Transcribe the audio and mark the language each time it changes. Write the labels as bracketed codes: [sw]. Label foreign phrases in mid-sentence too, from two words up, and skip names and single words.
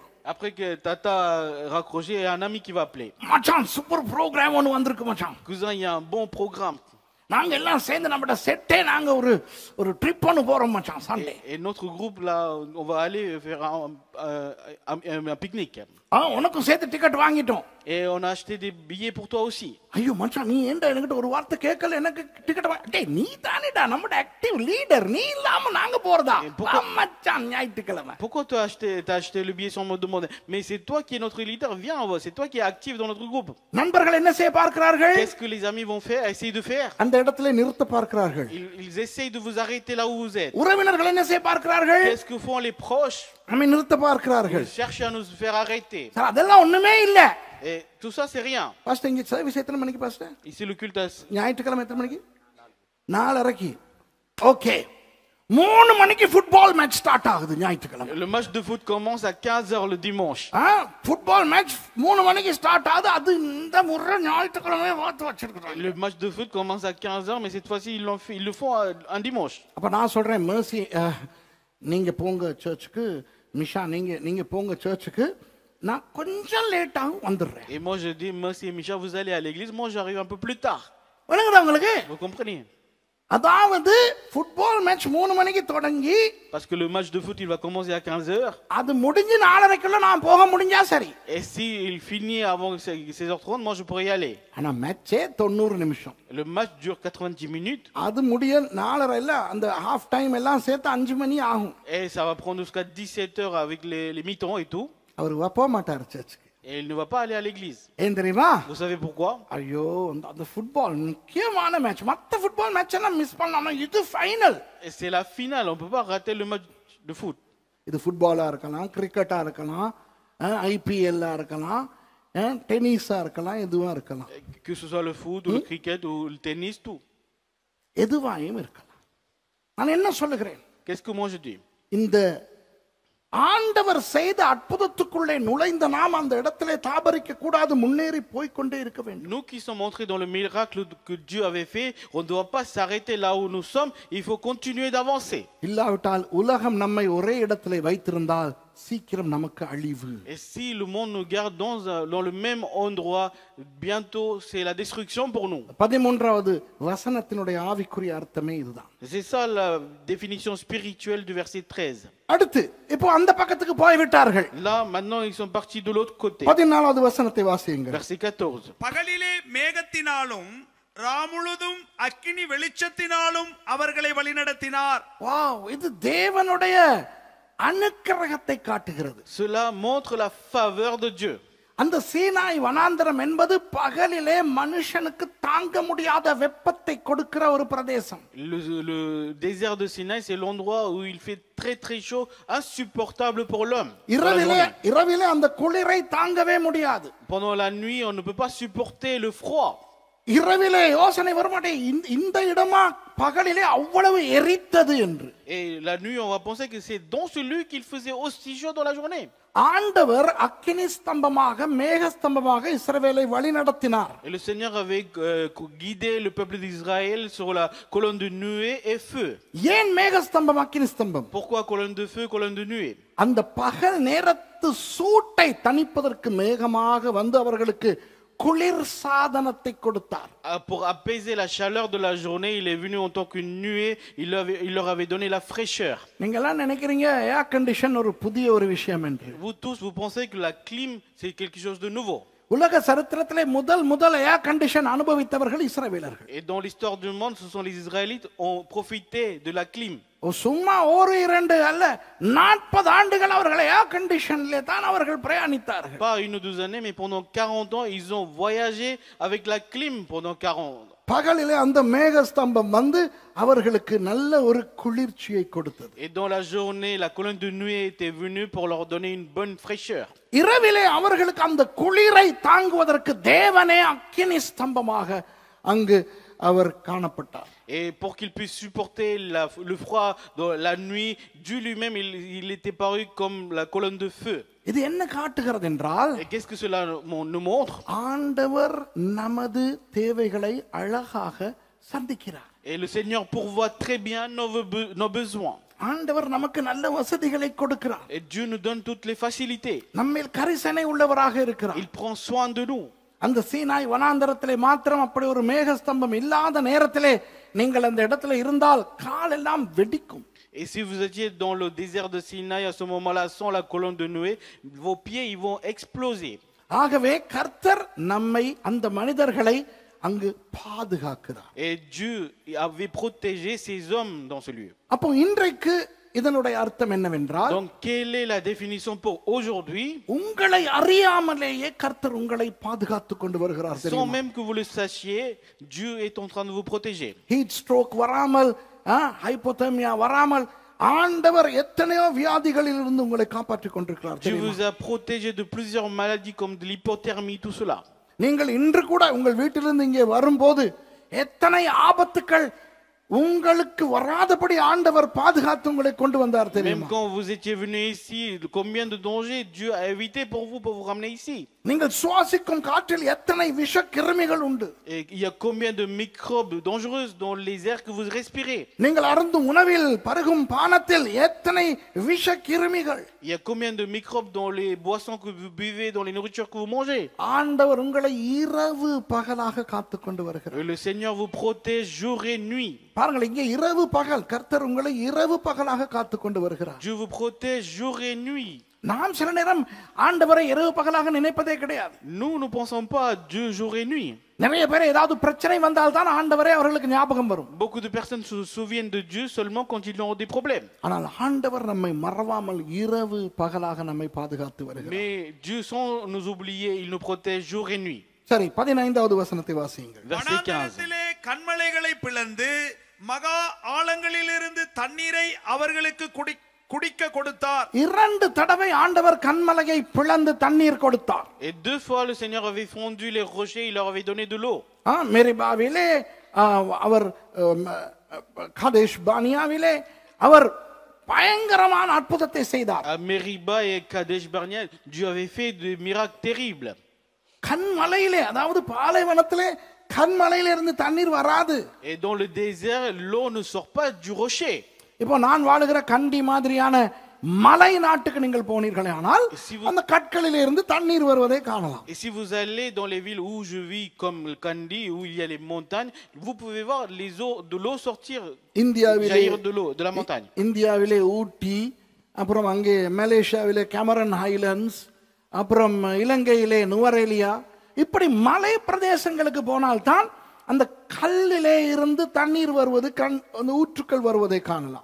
[fr] Après que Tata a raccroché, il y a un ami qui va appeler. [ta] மச்சான் [en] super program [ta] ஒன்று வந்திருக்கு மச்சான். [fr] Cousin, il y a un bon programme. [ta] நாங்க எல்லாம் சேர்ந்து நம்மட செட்டே நாங்க ஒரு ட்ரிப் ஒன்று போறோம் மச்சான் சண்டே. [fr] Et notre groupe là, on va aller faire un pique-nique. [ta] உனக்கும் சேர்த்து டிக்கெட் வாங்கிட்டோம். [fr] Et on a acheté des billets pour toi aussi. [ta] ஐயோ மச்சான், நீ ஏன்டா என்கிட்ட ஒரு வார்த்தை கேட்கல? எனக்கு டிக்கெட் டேய், நீ தானேடா நம்மட [en] active leader, [ta] நீ இல்லாம நாங்க போறதா? மச்சான் ஞாயிற்றுக்கிழமை. [fr] Pourquoi tu as acheté le billet sans me demander? Mais c'est toi qui es notre leader, viens, c'est toi qui es actif dans notre groupe. [ta] நண்பர்கள் என்ன செய்ய பார்க்கிறார்கள்? [fr] Qu'est-ce que les amis vont faire? Essayer de faire. [ta] அந்த இடத்துல நிறுத்த பார்க்கிறார்கள். [fr] Ils essayent de vous arrêter là où vous êtes. [ta] உறவினர்கள் என்ன செய்ய பார்க்கிறார்கள்? [fr] Qu'est-ce que font les proches? [ta] நம்மை நிறுத்த பார்க்கிறார்கள். [fr] Ils cherchent à nous faire arrêter. [ta] சார் அதெல்லாம் ஒண்ணுமே இல்ல. [fr] Et tout ça, c'est rien. [ta] பாஸ்டர், இங்க சர்வீஸ் எத்தனை மணிக்கு பாஸ்டர்? [fr] Ici, le culte [ta] ஞாயிற்றுக்கிழமை எத்தனை மணிக்கு? 4:30. ஓகே, 3 மணிக்கு [en] football match start [ta] ஆகுது ஞாயிற்றுக்கிழமை. [fr] Le match de foot commence à 15h le dimanche. [en] football match [ta] 3 மணிக்கு ஸ்டார்ட் ஆகுது. அது இந்த முறை ஞாயிற்றுக்கிழமை பார்த்து வச்சிருக்காங்க. [fr] Le match de foot commence à 15h, mais cette fois-ci, ils le font un dimanche. [ta] அப்ப நான் சொல்றேன், மெர்சி நீங்க போங்க சர்ச்சுக்கு, மிஷா நீங்க போங்க சர்ச்சுக்கு, நான் கொஞ்சம் லேட்டாக வந்துடுறேன். [fr] Et moi je dis, Mercy et Micha, vous allez à l'église, moi j'arrive un peu plus tard. [ta] விளங்குதா உங்களுக்கு? [fr] Vous comprenez? [ta] அதாவது [en] football match [ta] 3 மணிக்கு தொடங்கி, [fr] parce que le match de foot il va commencer à 15h. [ta] அது முடிஞ்சு 4:30க்குள்ள நான் போக முடிஞ்சா சரி. [fr] Et si il finit avant 16h30, moi je pourrais y aller. [ta] ஆனா மேட்சே 90 நிமிஷம். [fr] Le match dure 90 minutes. [ta] அது முடிய 4:30 இல்ல, அந்த [en] half time [ta] எல்லாம் சேர்த்து 5 மணி ஆகும். [fr] Et ça va prendre jusqu'à 17h avec les mi-temps et tout. [ta] அவர் போக மாட்டார் சர்ச்சுக்கு. [fr] Et il ne va pas aller à l'église. [ta] ஏன் தெரியுமா? [fr] Vous savez pourquoi? [ta] ஐயோ, அந்த ஃபுட்பால் முக்கியமான மேட்ச். மத்த [en] football match [ta] எல்லாம் மிஸ் பண்ணாம இது ஃபைனல். [fr] Et c'est la finale, on peut pas rater le match de foot. [ta] இது ஃபுட்பாலா இருக்கலாம், கிரிக்கெட்டா இருக்கலாம், ஐபிஎல்லா இருக்கலாம், டென்னிஸா இருக்கலாம், எதுவா இருக்கலாம். [fr] Que ce soit le foot ou le cricket ou le tennis, tout. [ta] எதுவாயும் இருக்கலாம். நான் என்ன சொல்லுகிறேன்? [fr] Qu'est-ce que moi je dis? [ta] இந்த ஆண்டவர் செய்த அற்புதத்துக்குள்ளே நுழைந்த நாம் அந்த இடத்திலே தாபரிக்க கூடாது, முன்னேறி போய் கொண்டே இருக்க வேண்டும். [fr] Nous qui sommes entrés dans le miracle que Dieu avait fait, on ne doit pas s'arrêter là où nous sommes, il faut continuer d'avancer. [ta] இல்லாவிட்டால் உலகம் நம்மை ஒரே இடத்திலே வைத்திருந்தால் சீக்கிரம் நமக்கு அழிவு. [fr] Et si le monde nous garde dans le même endroit, bientôt c'est la destruction pour nous. [ta] 13வது வசனத்தினுடைய ஆவிக்குரிய அர்த்தமே இதுதான். [fr] C'est ça la définition spirituelle du verset 13. [ta] அடுத்து இப்போ அந்த பக்கத்துக்கு போய் விட்டார்கள். [fr] Là maintenant ils sont partis de l'autre côté. [ta] 14வது வசனத்தை வாசியுங்கள். [fr] Verset 14. [ta] பகலிலே மேகத்தினாலும் ராமுழுதும் அக்கினி வெளிச்சத்தினாலும் அவர்களை வழிநடத்தினார். வாவ், இது தேவனுடைய அனுக்கிரகத்தை காட்டுகிறது. [fr] Cela montre la faveur de Dieu. [ta] அந்த சீனாய் வனாந்தரம் என்பது பகலிலே மனுஷனுக்கு தாங்க முடியாத வெப்பத்தை கொடுக்கிற ஒரு பிரதேசம். [fr] Le désert de Sinaï, c'est l'endroit où il fait très très chaud, insupportable pour l'homme. [ta] இரவிலே அந்த குளிரை தாங்கவே முடியாது. [fr] Pendant la nuit, on ne peut pas supporter le froid. [ta] இரவிலே யோசனை வரமாட்டே, இந்த இடமா பகலிலே அவ்வளவு எரித்தது என்று. [fr] Et la nuit, on va penser que c'est dans ce lieu qu'il faisait aussi chaud dans la journée. [ta] ஆண்டவர் அக்கினி ஸ்தம்பமாக மேக ஸ்தம்பமாக இஸ்ரவேலை வழி நடத்தினார். [fr] Et le Seigneur avait guidé le peuple d'Israël sur la colonne de nuée et feu. [ta] ஏன் மேக ஸ்தம்பம் அக்கினி ஸ்தம்பம்? [fr] Pourquoi colonne de feu, colonne de nuée? [ta] அந்த பகல் நேரத்து சூட்டை தணிப்பதற்கு மேகமாக வந்து அவர்களுக்கு குளிர் சாதனத்தை கொடுத்தார். [fr] Pour apaiser la chaleur de la journée, il est venu en tant qu'une nuée, il leur avait donné la fraîcheur. [ta] நீங்க எல்லாம் நினைக்கிறீங்க [en] air condition [ta] ஒரு புதிய ஒரு விஷயம் என்று. [fr] Vous tous, vous pensez que la clim, c'est quelque chose de nouveau. [ta] உலக சரித்திரத்திலே முதல் [en] air condition [ta] அனுபவித்தவர்கள் இஸ்ரவேலர்கள். [fr] Et dans l'histoire du monde, ce sont les Israélites qui ont profité de la clim. [ta] சும்மா ஒரு இரண்டு அல்ல 40 ஆண்டுகள் அவர்கள் [en] air conditionல [ta] தான் அவர்கள் பிரயாணித்தார்கள். [fr] Pas une ou deux années, mais pendant 40 ans, ils ont voyagé avec la clim pendant 40 ans. [ta] பகலிலே அந்த மேகஸ்தம்பம் வந்து அவர்களுக்கு நல்ல ஒரு குளிர்ச்சியை கொடுத்தது. [fr] Et dans la journée, la colonne de nuée était venue pour leur donner une bonne fraîcheur. [ta] இரவிலே அவர்களுக்கு அந்த குளிரை தாங்குவதற்கு தேவனே அக்கினி ஸ்தம்பமாக அங்கு அவர் காணப்பட்டார். [fr] Et pour qu'ils puissent supporter le froid dans la nuit, Dieu lui-même, il était paru comme la colonne de feu. [ta] இது என்ன காட்டுகிறது என்றால், [fr] Et qu'est-ce que cela nous montre? [ta] ஆண்டவர் நமது தேவைகளை அழகாக சந்திக்கிறார். [fr] Et le Seigneur pourvoit très bien nos besoins. [ta] ஆண்டவர் நமக்கு நல்ல வசதிகளை கொடுக்கிறார். [fr] Et Dieu nous donne toutes les facilités. [ta] நம்மில் கரிசனை உள்ளவராக இருக்கிறார். [fr] Il prend soin de nous. [ta] அந்த சீனாய் வனாந்தரத்திலே மாத்திரம் அப்படி ஒரு மேகஸ்தம்பம் இல்லாத நேரத்திலே நீங்கள் அந்த இடத்துல இருந்தால் காலெல்லாம் வெடிக்கும். [fr] Et si vous étiez dans le désert de Sinaï à ce moment-là sans la colonne de nuée, vos pieds ils vont exploser. [ta] ஆகவே கர்த்தர் நம்மை அந்த மனிதர்களை அங்கு பாதுகாக்கிறார். [fr] Et Dieu avait protégé ces hommes dans ce lieu. [ta] அப்போ இன்றைக்கு இதனுடைய அர்த்தம் என்னவென்றால், [fr] Donc quelle est la définition pour aujourd'hui? [ta] உங்களை அறியாமலேயே கர்த்தர் உங்களை பாதுகாத்துக் கொண்டு வருகிறார். [fr] Sans même que vous le sachiez, Dieu est en train de vous protéger. [en] heat stroke [ta] வராமல், ஹைப்போதெர்மியா வராமல் ஆண்டவர் எத்தனையோ வியாதிகளில் இருந்து உங்களை காப்பாற்றிக் கொண்டிருக்கிறார். [fr] Dieu vous a protégé de plusieurs maladies comme de l'hypothermie, tout cela. [ta] நீங்கள் இன்று கூட உங்கள் வீட்டிலிருந்து இங்கே வரும்போது எத்தனை ஆபத்துக்கள் உங்களுக்கு வராதபடி ஆண்டவர் பாதுகாத்து உங்களை கொண்டு வந்தார் தெரியுமா? [fr] Même quand vous étiez venu ici, combien de dangers Dieu a évité pour vous ramener ici. [ta] நீங்கள் சுவாசிக்கும் காற்றில் எத்தனை விஷ கிருமிகள் உண்டு. [fr] Et il y a combien de microbes dangereux dans les airs que vous respirez. [ta] நீங்கள் அருந்தும் உணவில் பருகும் பானத்தில் எத்தனை விஷ கிருமிகள். [fr] Il y a combien de microbes dans les boissons que vous buvez, dans les nourritures que vous mangez. [ta] ஆண்டவர் உங்களை இரவு பகலாக காத்துக் கொண்டு வருகிறார். [fr] Le Seigneur vous protège jour et nuit. [ta] பாருங்கள், இங்கே இரவு பகல் கர்த்தர் உங்களை இரவு பகலாக காத்துக் கொண்டு வருகிறார். [fr] Dieu vous protège jour et nuit. [ta] நாம் சில நேரம் ஆண்டவரை இரவு பகலாக நினைப்பதே கிடையாது. [fr] Nous ne pensons pas à Dieu jour et nuit. [ta] நிறைய பேர் ஏதாவது பிரச்சனை வந்தால் தான் ஆண்டவரே அவர்களுக்கு ஞாபகம் வரும். [fr] Beaucoup de personnes se souviennent de Dieu seulement quand ils ont des problèmes. [ta] ஆனால் ஆண்டவர் நம்மை மறவாமல் இரவு பகலாக நம்மை பாதுகாத்து வருகிறார். [fr] Mais Dieu sans nous oublier, il nous protège jour et nuit. [ta] சரி, 15வது வசனத்தை வாசியுங்கள். [fr] Verset 15. [ta] வனாந்தரத்திலே கன்மலைகளை பிளந்து மகா ஆழங்களிலிருந்து தண்ணீரை அவர்களுக்கு குடிக்க கொடுத்தார். 2 தடவை ஆண்டவர் கன்மலையை பிளந்து தண்ணீர் கொடுத்தார். [fr] Et 2 fois le Seigneur avait fondu les rochers, il leur avait donné de l'eau. [ta] மெரிபாவிலே அவர் காதேஷ் பானியாவிலே அவர் பயங்கரமான அற்புதத்தை செய்தார். [fr] À Meriba et Kadesh Barnea, Dieu avait fait des miracles terribles. [ta] கன்மலையிலே, அதாவது பாலைவனத்திலே கன்மலையிலிருந்து தண்ணீர் வராது. [fr] Et dans le désert, l'eau ne sort pas du rocher. [ta] இப்போ நான் வாழுகிற கண்டி மாதிரியான மலை நாட்டுக்கு நீங்கள் போனீர்களே ஆனால் அந்த கற்களிலே இருந்து தண்ணீர் வருவதை காணலாம். [fr] Et si vous allez dans les villes où je vis comme le Kandi, où il y a les montagnes, vous pouvez voir les eaux de l'eau sortir, jaillir de l'eau de la montagne. [ta] இந்தியாவிலே ஊட்டி, அப்புறம் அங்கே மலேசியாவிலே கேமரன் ஹைலண்ட்ஸ், அப்புறம் இலங்கையிலே நுவரெலியா, இப்படி மலை பிரதேசங்களுக்கு போனால்தான் அந்த கல்லிலே இருந்து தண்ணீர் வருவது, அந்த ஊற்றுக்கள் வருவதை காணலாம்.